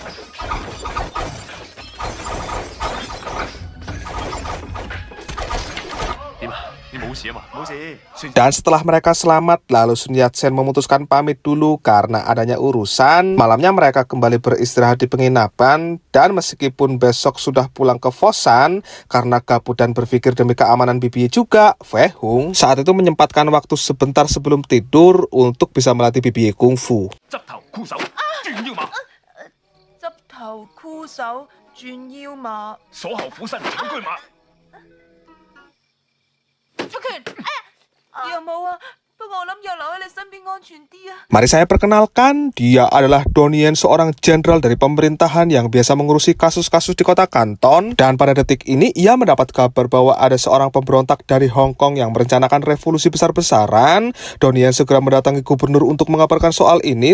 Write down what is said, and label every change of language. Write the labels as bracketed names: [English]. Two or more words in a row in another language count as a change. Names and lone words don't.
[Indonesian] Dan setelah mereka selamat, lalu Sun Yat-sen memutuskan pamit dulu karena adanya urusan. Malamnya mereka kembali beristirahat di penginapan, dan meskipun besok sudah pulang ke Fosan karena gabut dan berpikir demi keamanan bibi juga, Fehung saat itu menyempatkan waktu sebentar sebelum tidur untuk bisa melatih bibi kungfu. [Cantonese] 執頭箍手，轉腰馬，執頭箍手轉腰馬，鎖後虎身長車馬。出拳！哎呀，有冇啊？不過我諗要留喺你身邊安全啲啊。 [Indonesian] Mari saya perkenalkan, dia adalah Donnie, seorang jenderal dari pemerintahan yang biasa mengurusi kasus-kasus di kota Kanton. Dan pada detik ini, ia mendapat kabar bahwa ada seorang pemberontak dari Hong Kong yang merencanakan revolusi besar-besaran. Donnie segera mendatangi gubernur untuk mengabarkan soal ini.